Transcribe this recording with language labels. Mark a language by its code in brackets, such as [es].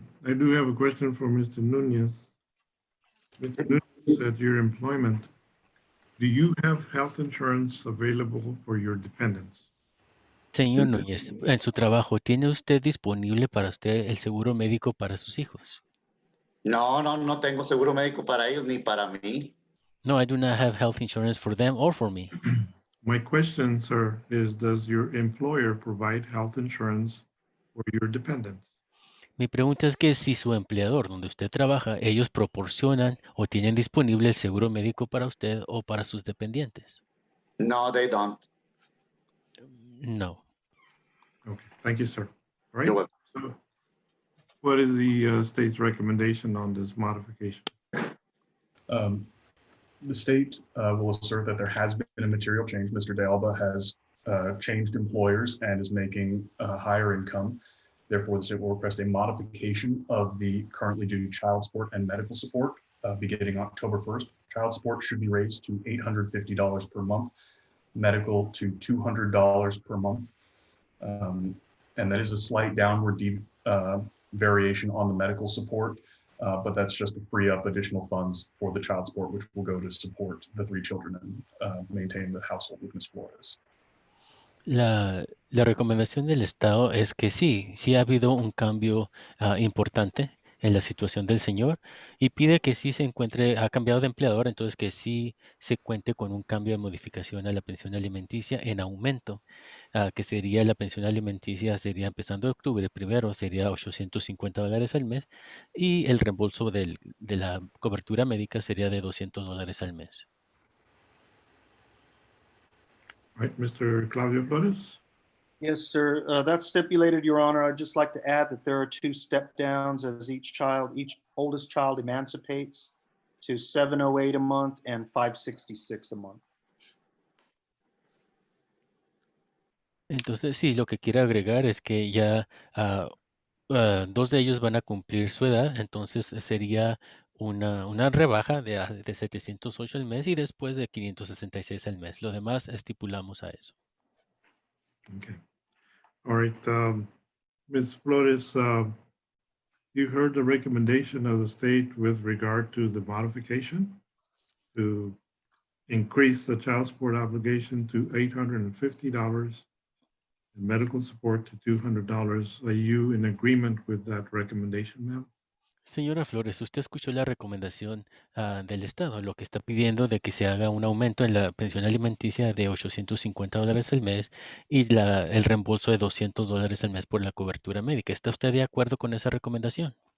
[en] I do have a question for Mr. Nunez. Mr. Nunez, at your employment, do you have health insurance available for your dependents? [es] Señor Núñez, en su trabajo, ¿tiene usted disponible para usted el seguro médico para sus hijos? No tengo seguro médico para ellos ni para mí. [en] No, I do not have health insurance for them or for me. My question, sir, is does your employer provide health insurance for your dependents? Mi pregunta es que si su empleador donde usted trabaja, ellos proporcionan o tienen disponible el seguro médico para usted o para sus dependientes. No, they don't. No. Okay, thank you, sir. All right. You're welcome. So what is the state's recommendation on this modification? The state will assert that there has been a material change. Mr. De Alba has changed employers and is making a higher income. Therefore, the state will request a modification of the currently due child support and medical support beginning October 1st. Child support should be raised to $850 per month, medical to $200 per month. And that is a slight downward variation on the medical support, but that's just to free up additional funds for the child support, which will go to support the 3 children and maintain the household with Ms. Flores. [es] La recomendación del Estado es que sí ha habido un cambio importante en la situación del señor y pide que sí ha cambiado de empleador, entonces que sí se cuente con un cambio de modificación a la pensión alimenticia en aumento, que sería la pensión alimenticia sería empezando de octubre primero, sería $850 al mes y el reembolso de la cobertura médica sería de $200 al mes. [en] All right, Mr. Claudio Flores? Yes, sir. That's stipulated, Your Honor. I'd just like to add that there are 2 step downs as each oldest child emancipates to $708 a month and $566 a month. [es] Entonces, sí, lo que quiero agregar es que ya 2 de ellos van a cumplir su edad, entonces sería una rebaja de 708 al mes y después de 566 al mes. Lo demás estipulamos a eso. [en] Okay. All right, Ms. Flores, you heard the recommendation of the state with regard to the modification to increase the child support obligation to $850 and medical support to $200. Are you in agreement with that recommendation, ma'am? [es] Señora Flores, usted escuchó la recomendación del Estado, lo que está pidiendo de que se haga un aumento en la pensión alimenticia de $850 al mes y el reembolso de $200 al mes por la cobertura médica. ¿Está usted de acuerdo con esa recomendación?